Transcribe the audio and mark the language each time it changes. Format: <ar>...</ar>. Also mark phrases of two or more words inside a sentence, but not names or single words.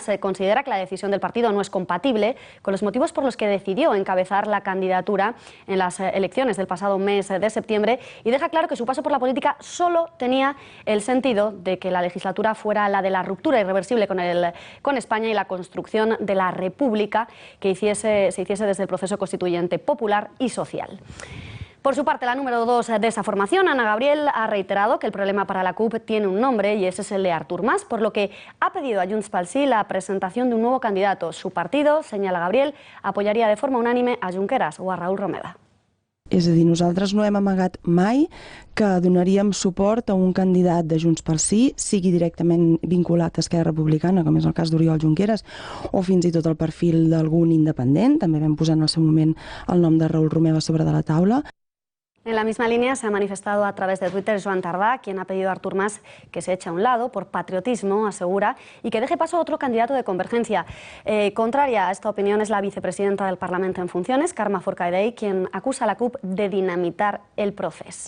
<es>Se considera que la decisión del partido no es compatible con los motivos por los que decidió encabezar la candidatura en las elecciones del pasado mes de septiembre, y deja claro que su paso por la política solo tenía el sentido de que la legislatura fuera la de la ruptura irreversible con España y la construcción de la república que se hiciese desde el proceso constituyente popular y social. Por su parte, la número 2 de esa formación, Ana Gabriel, ha reiterado que el problema para la CUP tiene un nombre y ese es el de Artur Mas, por lo que ha pedido a Junts pel Sí la presentación de un nuevo candidato. Su partido, señala Gabriel, apoyaría de forma unánime a Junqueras o a Raül Romeva.</es> <ca>És a dir, nosaltres no hem amagat mai que donaríem suport a un candidat de Junts pel Sí, sigui directament vinculat a Esquerra Republicana, com és el cas d'Oriol Junqueras, o fins i tot el perfil d'algun independent. També vam posar en el seu moment el nom de Raül Romeva sobre de la taula.</ca> <es>En la misma línea se ha manifestado a través de Twitter Joan Tardá, quien ha pedido a Artur Mas que se eche a un lado por patriotismo, asegura, y que deje paso a otro candidato de Convergencia. Contraria a esta opinión es la vicepresidenta del Parlamento en funciones, Carme Forcadell, quien acusa a la CUP de dinamitar el proceso.</es>